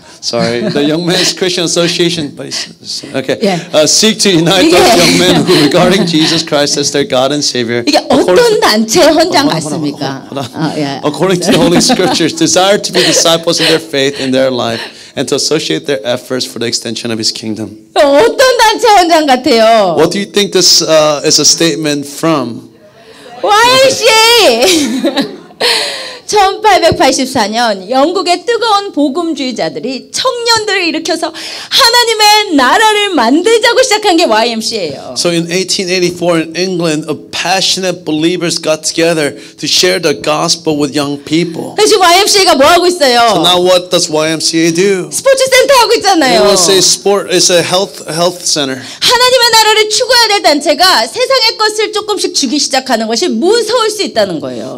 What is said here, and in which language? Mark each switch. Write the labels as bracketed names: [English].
[English] Sorry, the Young Men's Christian Association. Okay. Yeah. Seek to unite those young men who, regarding Jesus Christ as their God and Savior, [Korean] 이게 어떤 단체 현장 같습니까? [English] according to the Holy Scriptures, desire to be disciples in their faith in their life, and to associate their efforts for the extension of His kingdom. [Korean] 어떤 단체 현장 같아요? [English] What do you think this is a statement from? YMCA. [Korean] 1884년 영국의 뜨거운 복음주의자들이 청년들을 일으켜서 하나님의 나라를 만들자고 시작한 게 YMCA예요. [English] So in 1884 in England, passionate believers got together to share the gospel with young people. [Korean] 그래서 YMCA가 뭐 하고 있어요? [English] So now what does YMCA do? [Korean] 스포츠 센터 하고 있잖아요. [English] It was a sport. It's a health center. [Korean] 하나님의 나라를 추구해야 될 단체가 세상의 것을 조금씩 주기 시작하는 것이 무서울 수 있다는 거예요.